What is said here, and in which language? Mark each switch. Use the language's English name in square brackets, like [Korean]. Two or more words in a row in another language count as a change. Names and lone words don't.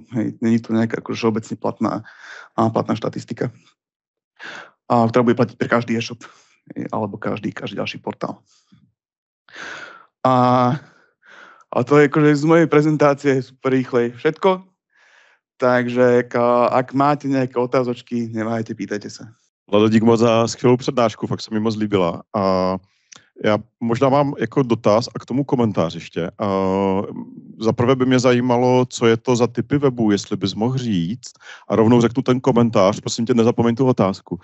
[Slovak] Hej, není to nejaká akože všeobecne platná štatistika, ktorá bude platiť pre každý e-shop, alebo každý ďalší portál. A to je akože z mojej prezentácie super rýchle všetko. Takže ak máte nějaké otázočky, neváhejte, pýtajte se. [Czech] Vlado, dík moc za skvělou přednášku, fakt se mi moc líbila. A já možná mám jako dotaz a k tomu komentář ještě. Za prvé by mě zajímalo, co je to za typy webů, jestli bys mohl říct. A rovnou řeknu ten komentář, prosím tě, nezapomeň tu otázku.